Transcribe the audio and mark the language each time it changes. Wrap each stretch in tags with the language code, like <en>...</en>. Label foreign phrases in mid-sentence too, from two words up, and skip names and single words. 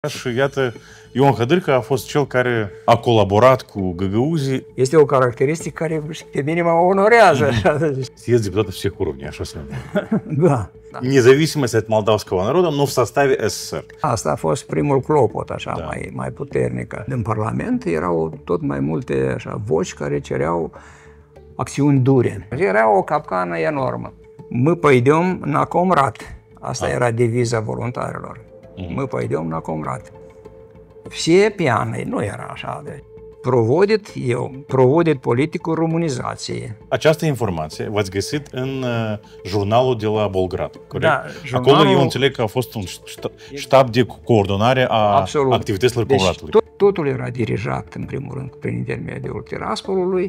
<ro>Și iată, Ion Hădârcă a fost cel care a colaborat cu Гагаузии. Este o caracteristică care pe mine mă onorează.</ro> <ru>Съезд депутатов всех уровней,</ru> <ro>așa se numește. Da.</ro> <ru>Независимость от молдавского народа, но в составе СССР.</ru> <ro>Asta a fost primul clopot, așa, Da. mai puternică. În Parlament erau tot mai multe așa, voci care cereau acțiuni dure. Era o capcană enormă.</ro> <ru>Мы пойдем на Comrat.</ru> <ro>Asta era deviza voluntarilor.</ro> <ru>Мы пойдем на Comrat. Все пьяные,</ru> <ro>nu era așa de... Проводит politicul românizației. Această informație v-ați găsit în jurnalul de la Bolgrad, corect? Da, Acolo eu înțeleg că a fost un ștab de coordonare a activităților Comratului. Deci totul era dirijat, în primul rând, prin intermediul Tiraspolului.</ro>